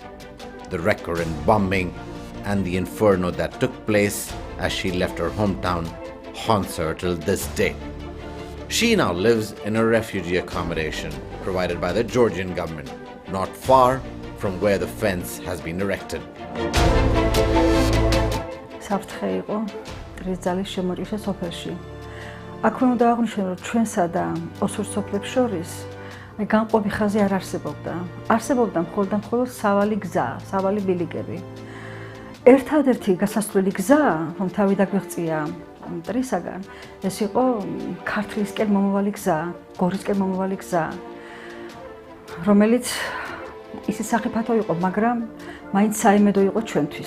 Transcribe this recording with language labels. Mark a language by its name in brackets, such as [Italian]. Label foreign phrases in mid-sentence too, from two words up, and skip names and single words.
[English] The recurrent bombing and the inferno that took place as she left her hometown haunts her till this day. She now lives in a refugee accommodation provided by the Georgian government, not far from where the fence has been erected. [Georgian] საფრთხე იყო ტრიძალის შემოჭრისა სოფელში. აქვე უნდა აღვნიშნო, რომ ჩვენსა და ოსურ სოფლებს შორის განყოფი ხაზი არ არსებობდა. არსებობდა მხოლოდ სავალი გზა, სავალი ბილიკები. ერთადერთი გასასვლელი გზა, რომ თავი დაგვიღწია მტრისაგან, ეს იყო ქართლისკენ მომავალი გზა, გორისკენ მომავალი გზა, რომელიც ისე სახიფათო იყო, მაგრამ მაინც საიმედო იყო ჩვენთვის.